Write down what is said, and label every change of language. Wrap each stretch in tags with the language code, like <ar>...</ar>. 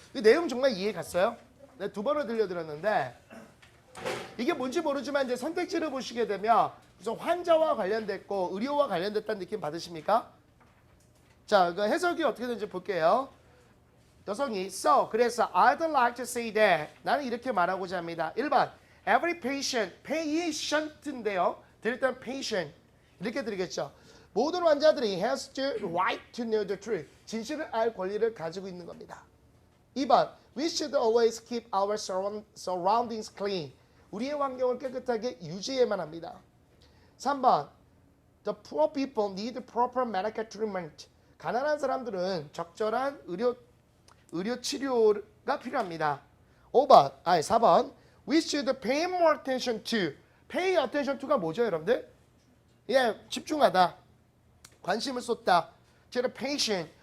<ko>이 내용 정말 이해 갔어요? 네, 두 번을 들려드렸는데 이게 뭔지 모르지만 이제 선택지를 보시게 되면 무슨 환자와 관련됐고 의료와 관련됐다는 느낌 받으십니까? 자, 그 해석이 어떻게 되는지 볼게요. 여성이 so 그래서</ko> <en>I'd like to say that</en> <ko>나는 이렇게 말하고자 합니다. 1번 every patient인데요. 드릴 때는 patient 이렇게 드리겠죠. 모든 환자들이</ko> <en>has the right to know the truth.</en> <ko>진실을 알 권리를 가지고 있는 겁니다.</ko> <en>2번 we should always keep our surroundings clean.</en> <ko>우리의 환경을 깨끗하게 유지해야만 합니다.</ko> <en>3번 the poor people need proper medical treatment.</en> <ko>가난한 사람들은 적절한 의료 치료가 필요합니다.</ko> <en>4번 we should pay more attention to.</en> <ko>pay attention to가 뭐죠, 여러분들? 예, 집중하다. 관심을 쏟다.</ko> <en>to the patient.</en>